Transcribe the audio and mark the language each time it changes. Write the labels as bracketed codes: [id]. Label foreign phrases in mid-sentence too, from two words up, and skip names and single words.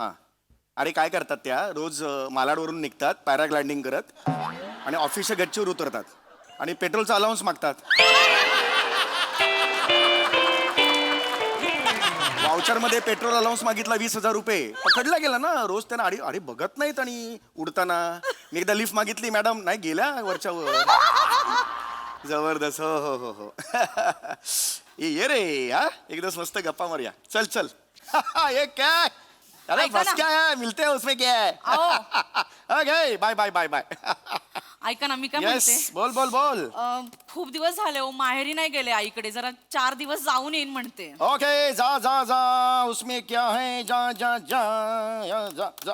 [mr] हां, अरे काय करतात त्या, रोज मालाडवरून निघतात पॅराग्लायडिंग करत आणि ऑफिसच्या गच्चीवर उतरतात आणि पेट्रोलचा अलाउन्स मागतात. वाउचरमध्ये [en] petrol allowance [mr] मागितला 20,000 रुपये. पकडला गेला ना. रोज त्यांना अरे बघत नाहीत. आणि उडताना मी एकदा लिफ्ट मागितली, मॅडम नाही गेल्या वरच्या वर. जबरदस्त. हो हो हो हो. ये रे, हा एक दिवस मस्त गप्पा मारूया. चल चल. ये काय, [hi] अरे बस क्या है, मिलते हैं उसमें क्या है. [en] OK, bye bye bye bye. [mr] ऐका ना, मी काय यस, म्हणते, बोल बोल बोल. खूप दिवस झाले हो, माहेरी नाही गेले आईकडे. जरा 4 दिवस जाऊन येईन म्हणते. ओके, [hi] जा जा जा, उसमें क्या है, जा जा जा जा जा.